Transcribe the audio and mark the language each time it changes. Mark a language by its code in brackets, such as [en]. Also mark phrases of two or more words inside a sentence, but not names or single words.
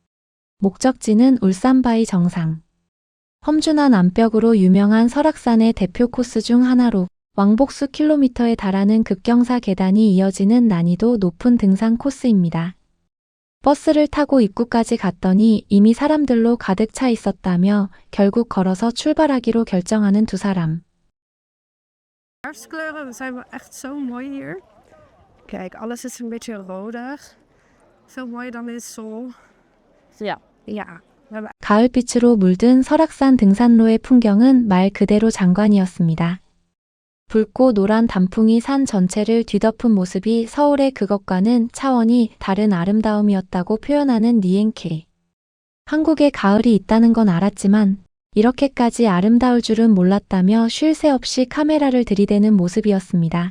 [ko] 목적지는 울산바위 정상. 험준한 암벽으로 유명한 설악산의 대표 코스 중 하나로 왕복수 킬로미터에 달하는 급경사 계단이 이어지는 난이도 높은 등산 코스입니다. 버스를 타고 입구까지 갔더니 이미 사람들로 가득 차 있었다며 결국 걸어서 출발하기로 결정하는 두 사람. [nl] Herfstkleuren zijn wel echt zo mooi hier. Kijk, alles is een beetje rodig. Veel mooier dan in Seoul. Ja. [ko] 가을빛으로 물든 설악산 등산로의 풍경은 말 그대로 장관이었습니다. 붉고 노란 단풍이 산 전체를 뒤덮은 모습이 서울의 그것과는 차원이 다른 아름다움이었다고 표현하는 니엔케. 한국에 가을이 있다는 건 알았지만 이렇게까지 아름다울 줄은 몰랐다며 쉴 새 없이 카메라를 들이대는 모습이었습니다.